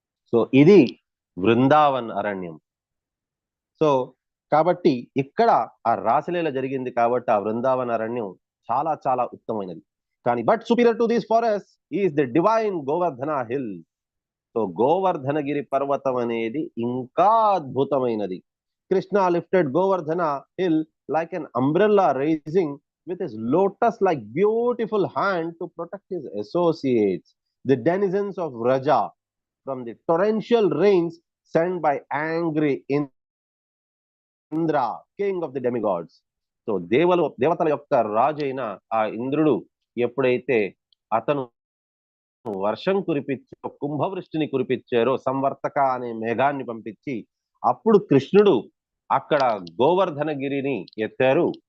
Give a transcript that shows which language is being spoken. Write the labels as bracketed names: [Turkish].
[Telugu] So ఇది బృందావన్ అరణ్యం. So కాబట్టి ఇక్కడ ఆ రాసలీల జరిగింది కాబట్టి ఆ బృందావన్ అరణ్యం చాలా చాలా ఉత్తమమైనది. [English] కానీ but superior to this forest is the divine Govardhana hill. [Telugu] So Govardhanagiri పర్వతం అనేది ఇంకా అద్భుతమైనది. [English] Krishna lifted Govardhana hill like an umbrella raising with his lotus-like beautiful hand to protect his associates, the denizens of Vraja, from the torrential rains sent by angry Indra, king of the demigods. [Telugu] So దేవతల యొక్క రాజు అయిన ఆ ఇంద్రుడు ఎప్పుడైతే అతను వర్షం కురిపించి కుంభవృష్టిని కురిపించారో, సంవర్తక అనే మేఘాన్ని పంపించి, అప్పుడు కృష్ణుడు అక్కడ గోవర్ధనగిరిని ఎత్తారు.